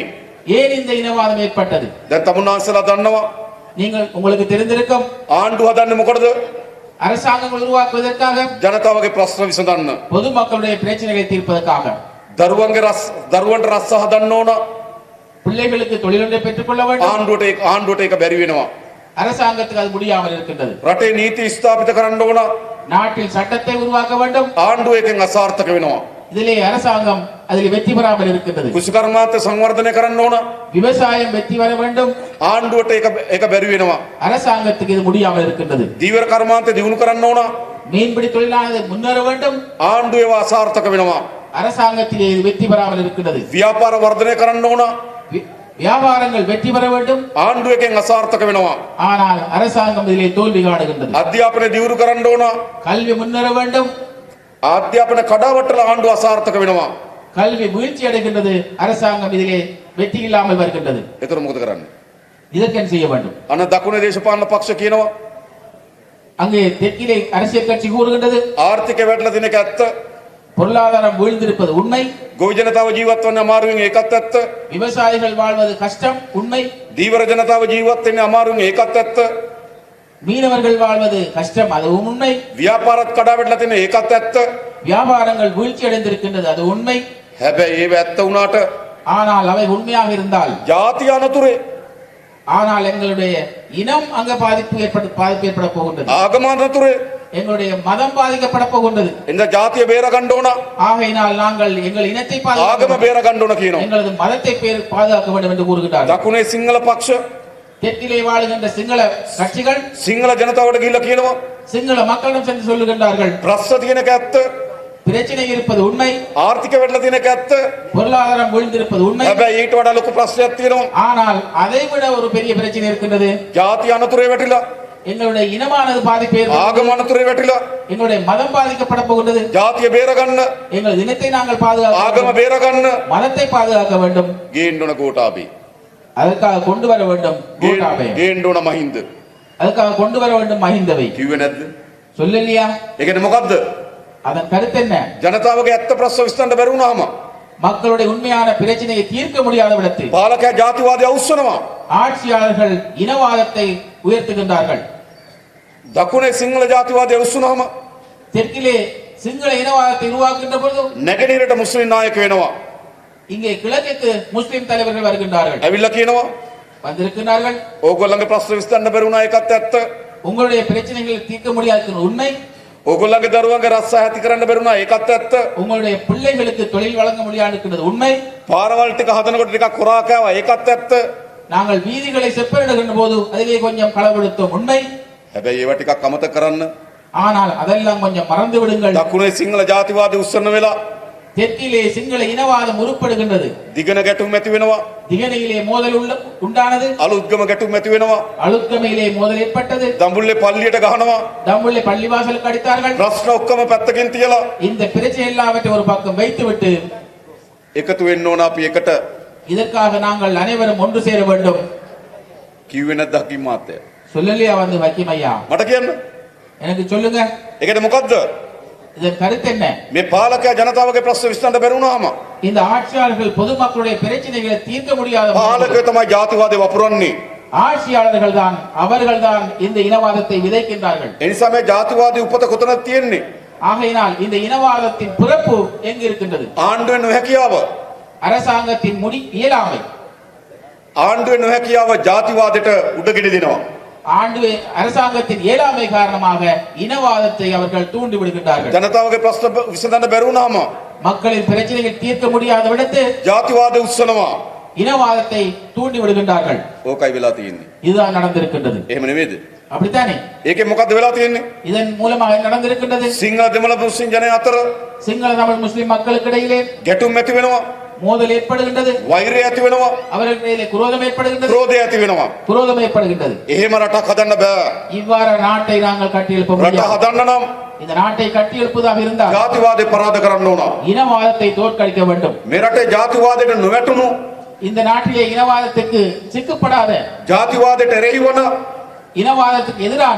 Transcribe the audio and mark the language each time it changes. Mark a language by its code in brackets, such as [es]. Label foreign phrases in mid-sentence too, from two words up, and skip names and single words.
[ta] ஏன் இந்த இனவாதம் ஏற்பட்டது? [si] දැන් තමුන්නාන්සලා දන්නවා [ta] உங்களுக்கு தெரிந்திருக்கும். [si] ආණ්ඩු හදන්නේ මොකටද? [ta] அரசாங்கங்கள் உருவாக்குவதற்காக, [si] ජනතාවගේ ප්‍රශ්න විසඳන්න. [ta] பொதுமக்களுடைய பிரச்சனைகளை தீர்ப்பதற்காக, [si] දරුවන්ට රස්ස හදන්න ඕන. [ta] பிள்ளைகளுக்கு தொழிலொன்றை பெற்றுக் கொள்ள வேண்டும். [si] ආණ්ඩුවට ඒක බැරි වෙනවා. [ta] அரசாங்கத்துக்கு அது முடியாமல் இருக்கின்றது. [si] රටේ නීති ස්ථාපිත කරන්න ඕන. [ta] நாட்டில் சட்டத்தை உருவாக்க வேண்டும். [si] ආණ්ඩුව එකෙන් අසාර්ථක වෙනවා. [ta] இதிலே அரசாங்கம் அதில் வெற்றி பெறாமல் இருக்கின்றது. [si] කුෂිකර්මාන්ත සංවර්ධනය කරන්න ඕන. [ta] விவசாயம் வெற்றி பெற வேண்டும். [si] ආණ්ඩුවට ඒක බැරි වෙනවා. [ta] அரசாங்கத்துக்கு இது முடியாமல் இருக்கின்றது. [si] දීවර කර්මාන්ත දියුණු කරන්න ඕන. [ta] மீன்பிடி தொழிலானது முன்னேற வேண்டும். [si] ආණ්ඩුව ඒවා අසාර්ථක වෙනවා. [ta] அரசாங்கத்திலே இது வெற்றி பெறாமல் இருக்கின்றது. [si] ව්‍යාපාර වර්ධනය කරන්න ඕන. [ta] வியாபாரங்கள் வெற்றி பெற வேண்டும். [si] ආණ්ඩුව එකෙන් අසාර්ථක වෙනවා. [ta] ஆனால் அரசாங்கம் இதிலே தோல்வி காணுகின்றது. [si] අධ්‍යාපනය දියුණු කරන්න ඕන. [ta] கல்வி முன்னேற வேண்டும். [si] අධ්‍යාපන කඩාවැටලා ආණ්ඩුව අසාර්ථක වෙනවා. [ta] கல்வி வீழ்ச்சி அடைகின்றது. அரசாங்கம் இதிலே வெற்றி இல்லாமல் வருகின்றது. [si] ඒතර මොකද කරන්නේ? [ta] இதற்கு என்ன செய்ய வேண்டும்? [si] අන්න දකුණේ දේශපාලන පක්ෂ කියනවා [ta] அங்கே தெற்கிலே அரசியல் கட்சி கூறுகின்றது [si] ආර්ථික වැටලා තියෙන එක ඇත්ත. [ta] பொருளாதாரம் வீழ்ந்திருப்பது உண்மை. [si] ගොවි ජනතාව ජීවත් වෙන්නේ අමාරුවෙන් ඒකත් ඇත්ත. [ta] விவசாயிகள் வாழ்வது கஷ்டம் உண்மை. [si] දීවර ජනතාව ජීවත් වෙන්නේ අමාරුවෙන් ඒකත් ඇත්ත. [ta] மீனவர்கள் வாழ்வது கஷ்டம் அதுவும் உண்மை. [si] ව්‍යාපාරත් කඩාවැටලා තියෙන ඒකත් ඇත්ත. [ta] வியாபாரங்கள் வீழ்ச்சி அடைந்திருக்கின்றது அது உண்மை. [si] හැබැයි ඒව ඇත්ත වුණාට [ta] ஆனால் அவை உண்மையாக இருந்தால், [si] ජාතිය අනතුරේ [ta] ஆனால் எங்களுடைய இனம் அங்க பாதிப்பு ஏற்பட போகின்றது. [si] ආගම අනතුරේ [ta] எங்களுடைய மதம் பாதிக்கப்பட போகின்றது. [si] එඳ ජාතිය බේර ගන්න ඕන. [ta] ஆகையினால் நாங்கள் எங்கள் இனத்தை [si] ආගම බේර ගන්න ඕන කියනවා. [ta] எங்களது மதத்தை பாதுகாக்க வேண்டும் என்று கூறுகிறார். [si] දකුණේ සිංහල පක්ෂ [ta] தெற்கிலே வாழுகின்ற சிங்கள கட்சிகள் [si] සිංහල ජනතාවට ගිහිල්ලා කියනවා [ta] சிங்கள மக்களிடம் சென்று சொல்லுகின்றார்கள், [si] ප්‍රශ්න තියෙන එක ඇත්ත. [ta] பிரச்சனை இருப்பது உண்மை. [si] ආර්ථික වැටලා තියෙන එක ඇත්ත. [ta] பொருளாதாரம் வீழ்ந்திருப்பது உண்மை. [si] හැබැයි ඊට වඩා ලොකු ප්‍රශ්නයක් තියෙනවා. [ta] ஆனால் அதை விட ஒரு பெரிய பிரச்சனை இருக்கின்றது. [si] ජාතිය අනතුරේ වැටිලා [ta] எங்களுடைய இனமானது பாதிப்பு [si] ආගම අනතුරේ වැටිලා [ta] எங்களுடைய மதம் பாதிக்கப்பட போகின்றது. [si] ජාතිය බේර ගන්න [ta] எங்கள் இனத்தை நாங்கள் பாதுகாக்க [si] ආගම [ta] வேண்டும். [si] බේර ගන්න [ta] மதத்தை பாதுகாக்க வேண்டும். [si] ගේන්න ඕන ගෝඨාභය. [ta] அதற்காக கொண்டு வர வேண்டும் கோட்டாபய. [si] ගේන්න ඕන මහින්ද. [ta] அதுக்காக கொண்டு வர வேண்டும் மஹிந்தவை. [si] කිව්වේ නැද්ද? [ta] சொல்லலையா? [si] ඒ කියන්නේ මොකද්ද? [ta] அதன் கருத்து என்ன? [si] ජනතාවගේ ඇත්ත ප්‍රශ්න විසඳන්න බැරි වුණාම [ta] மக்களுடைய உண்மையான பிரச்சனையை தீர்க்க முடியாத விடத்தில் [si] පාලකයා ජාතිවාදය අවුස්සනවා. [ta] ஆட்சியாளர்கள் இனவாதத்தை உயர்த்துகின்றார்கள். [si] දකුණේ සිංහල ජාතිවාදය අවුස්සනවාම [ta] தெற்கிலே சிங்கள இனவாதத்தை உருவாக்குகின்ற பொழுது [si] නැගෙනහිරට මුස්ලිම් නායක වෙනවා. [ta] இங்கே கிழக்குக்கு முஸ்லிம் தலைவர்கள் வருகின்றார்கள், [si] ඇවිල්ලා කියනවා [ta] வந்திருக்கிறார்கள். [si] ඕගොල්ලන්ගේ ප්‍රශ්න විසඳන්න බැරි වුණා ඒකත් ඇත්ත. [ta] உங்களுடைய பிரச்சனைகளை தீர்க்க முடியாத உண்மை. [si] ඕගොල්ලන්ගේ දරුවන්ගේ රස්සා ඇති කරන්න බැරි වුණා ඒකත් ඇත්ත. [ta] உங்களுடைய பிள்ளைகளுக்கு தொழில் வழங்க முடியாது இருக்கிறது உண்மை. [si] පාරවල් ටික හදනකොට ටිකක් කොරා කෑවා ඒකත් ඇත්ත. [ta] நாங்கள் வீதிகளை செப்பனிடுகின்ற போது அதிலே கொஞ்சம் களவெடுத்தோம் உண்மை. [si] හැබැයි ඒවා ටිකක් අමතක කරන්න. [ta] ஆனால் அதெல்லாம் கொஞ்சம் மறந்து விடுங்கள். [si] දකුණේ සිංහල ජාතිවාදී උස්සන වෙලා [ta] தெற்கிலே சிங்கள இனவாதம் உருப்படுகின்றது. [si] දිගන ගැටුම් ඇති වෙනවා. [ta] திகனையிலே மோதல் உண்டானது. [si] අලුත්ගම ගැටුම් ඇති වෙනවා. [ta] அழுத்கமையிலே மோதல் ஏற்பட்டது. [si] දඹුල්ලේ පල්ලියට ගහනවා. [ta] தம்புள்ளை பள்ளிவாசலுக்கு அடித்தார்கள். [si] ප්‍රශ්න ඔක්කොම පැත්තකින් තියලා [ta] இந்த பிரச்சனை எல்லாவற்றை ஒரு பக்கம் வைத்துவிட்டு [si] එකතු වෙන්න ඕන අපි එකට. [ta] இதற்காக நாங்கள் அனைவரும் ஒன்று சேர வேண்டும். [si] කිව්වේ නැද්ද හකිම් මාත්‍යා? [ta] சொல்லலையா வந்து வக்கீம் ஐயா? [si] මට කියන්න. [ta] எனக்கு சொல்லுங்க, [si] ඒකට මොකද්ද? [ta] இதன் கருத்து என்ன? [si] මේ පාලකයා ජනතාවගේ ප්‍රශ්න විසඳන්න බැරි වුණාම [ta] இந்த ஆட்சியாளர்கள் பொதுமக்களுடைய பிரச்சனைகளை தீர்க்க முடியாத [si] පාලකයා තමයි ජාතිවාදය වපුරන්නේ. [ta] ஆட்சியாளர்கள் தான் அவர்கள் தான் இந்த இனவாதத்தை விதைக்கின்றார்கள். [si] ඒ නිසා මේ ජාතිවාදී උපත කොතනද තියෙන්නේ? [ta] ஆகையினால் இந்த இனவாதத்தின் பிறப்பு எங்கு இருக்கின்றது? [si] ආණ්ඩුවේ නොහැකියාව. [ta] அரசாங்கத்தின் இயலாமை. [si] ආණ්ඩුවේ නොහැකියාව ජාතිවාදයට උඩගෙඩි දෙනවා. [ta] அரசாங்கத்தின் இயலாமை காரணமாக இனவாதத்தை அவர்கள் தூண்டி விடுகின்றார்கள். [si] ජනතාවගේ ප්‍රශ්න විසඳන්න බැරි වුණාම [ta] மக்களின் பிரச்சனைகளை தீர்க்க முடியாத விடத்து [si] ජාතිවාදය උස්සනවා. [ta] இனவாதத்தை தூண்டி விடுகின்றார்கள். [si] ඕකයි වෙලා තියෙන්නේ. [ta] இதுதான் நடந்திருக்கின்றது. [si] එහෙම නෙමෙයිද? [ta] அப்படித்தானே? [si] ඒකේ මොකද්ද වෙලා තියෙන්නේ? [ta] இதன் மூலமாக என்ன நடந்திருக்கின்றது? [si] සිංහල දෙමළ මුස්ලිම් ජනයා අතර [ta] சிங்கள தமிழ் முஸ்லிம் மக்களுக்கு இடையிலே [si] ගැටුම් ඇති වෙනවා. [ta] மோதல் ஏற்படுகின்றது. [si] වෛරය ඇති වෙනවා. [ta] அவர்களிடையிலே குரோதம் ஏற்படுகின்றது. [si] ක්‍රෝධය ඇති වෙනවා. [ta] குரோதம் ஏற்படுகின்றது. [si] එහෙම රටක් හදන්න බෑ. [ta] இவ்வாறு நாட்டை நாங்கள் கட்டியெழுப்ப [si] රට [ta] முடியாது. [si] හදන්න නම් [ta] இந்த நாட்டை கட்டியெழுப்பதாக இருந்தால் [si] ජාතිවාදේ පරාද කරන්න ඕන. [ta] இனவாதத்தை தோற்கடிக்க வேண்டும். [si] මේ රටේ ජාතිවාදයට නොවැටුණු [ta] இந்த நாட்டிலே இனவாதத்துக்கு சிக்கப்படாத [si] ජාතිවාදයට එරෙහි වන [ta] இனவாதத்துக்கு எதிரான